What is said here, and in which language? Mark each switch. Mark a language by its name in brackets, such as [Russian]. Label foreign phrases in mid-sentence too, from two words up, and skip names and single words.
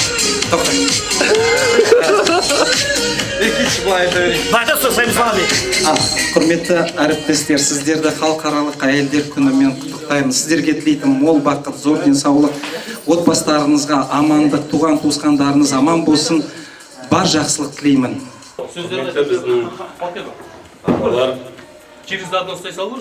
[Kazakh] Құрметті әріптестер, сіздерді халықаралық әйелдер күнімен құттықтаймын. Сіздерге тілейтін мол бақыт, зор денсаулық, отбасыларыңызға амандық, туған туысқандарыңыз аман болсын, бар жақсылық тілеймін. [Russian] Через одно стой салон,